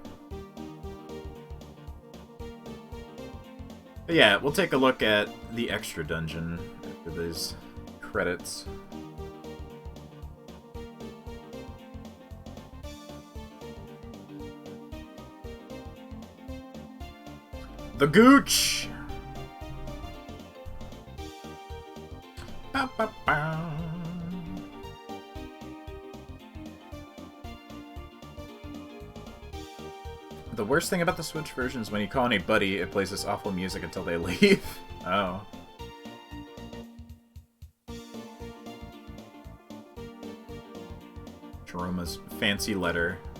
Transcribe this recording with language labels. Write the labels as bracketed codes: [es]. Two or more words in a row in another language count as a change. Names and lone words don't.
[en] But yeah, we'll take a look at the extra dungeon after these credits. The Gooch! Ba, ba, ba. The worst thing about the Switch version is when you call on a buddy, it plays this awful music until they leave. Oh. Jeroma's fancy letter.